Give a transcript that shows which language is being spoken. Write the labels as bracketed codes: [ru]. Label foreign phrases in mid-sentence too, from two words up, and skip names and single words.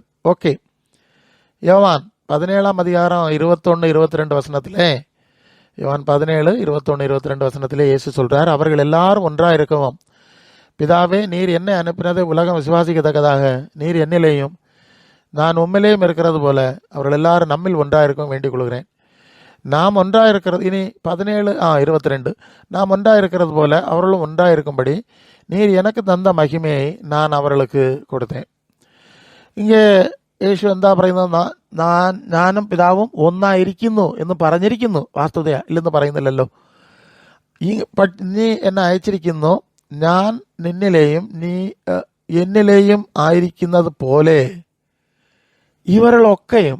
[ta] ஓகே, யோவான் 17ஆம் அதிகாரம் 21, 22 வசனத்திலே, யோவான் 17, 21, 22 வசனத்திலே இயேசு சொல்றார், அவர்கள் எல்லாரும் ஒன்றாக இருக்கவும், பிதாவே நீர் என்னை அனுப்பினதை உலகம் விசுவாசிக்கத்தக்கதாக நீர் என்னிலேயும் நான் உம்மிலேயும் இருக்கிறது போல அவர்கள் எல்லாரும் நம்மில் ஒன்றாக இருக்கவும் வேண்டிக் கொள்கிறேன். நாம் ஒன்றாக இருக்கிறது, இனி 17, 22, நாம் ஒன்றாக இருக்கிறது போல அவர்களும் ஒன்றாக இருக்கும்படி நீர் எனக்கு தந்த மகிமையை நான் அவர்களுக்கு കൊടുത്തேன். [ml] ഇങ്ങേ യേശു എന്താ പറയുന്നത്? ഞാനും പിതാവും ഒന്നായിരിക്കുന്നു എന്ന് പറഞ്ഞിരിക്കുന്നു. വാസ്തുതയാ? ഇല്ലെന്ന് പറയുന്നില്ലല്ലോ. നീ എന്നെ അയച്ചിരിക്കുന്നു, ഞാൻ നിന്നിലെയും നീ എന്നിലെയും ആയിരിക്കുന്നത് പോലെ ഇവരിലൊക്കെയും.